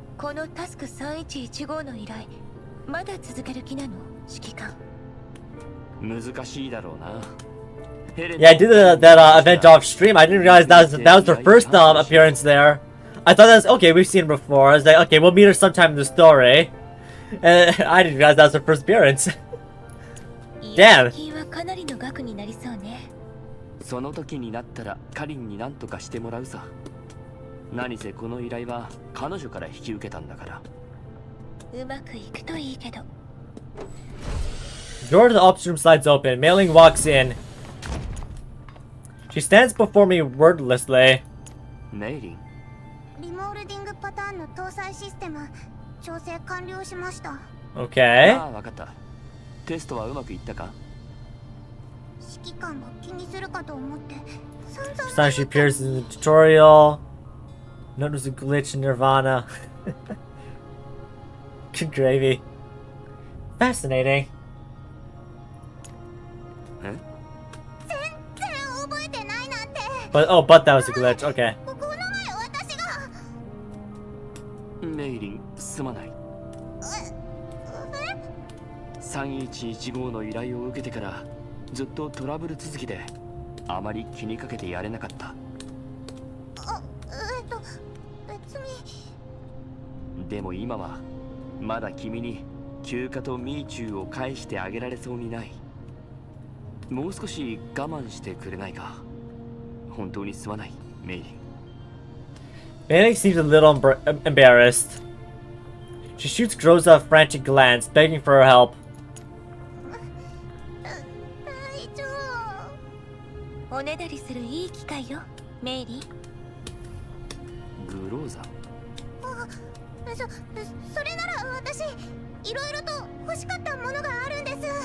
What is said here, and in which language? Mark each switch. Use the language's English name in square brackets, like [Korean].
[Japanese] このタスク3115の依頼まだ続ける気なの、指揮官？難しいだろうな。 [English] Yeah, I did that event off stream. I didn't realize that was her first appearance there. I thought that's okay. We've seen her before. I was like, okay, we'll meet her sometime in the story. And I didn't realize that was her first appearance. Damn. [Japanese] 金はかなりの額になりそうね。その時になったらカリンに何とかしてもらうさ。何せこの依頼は彼女から引き受けたんだから。うまくいくといいけど。 [English] Door to the ops room slides open. Mailing walks in. She stands before me wordlessly. [Japanese] メイリン。リモールディングパターンの搭載システム調整完了しました。 [English] Okay. [Japanese] ああ、わかった。テストはうまくいったか？指揮官が気にするかと思って散々 [English] First time she appears in the tutorial. Notice a glitch in Nirvana. Good gravy. Fascinating. [Japanese] え？全然覚えてないなんて。 [English] But that was a glitch. Okay. [Japanese] この前私がメイリン、すまない。 3115の依頼を受けてからずっとトラブル続きであまり気にかけてやれなかった。別に。でも今はまだ君に休暇とミーチューを返してあげられそうにない。もう少し我慢してくれないか。本当にすまない、メイリン。 [English] Manning seems a little embarrassed. She shoots Groza a frantic glance, begging for her help. [Japanese] 大丈おねだりするいい機会よ、メイリー。グローザ。夫。それなら私いろいろと欲しかったものがあるんです。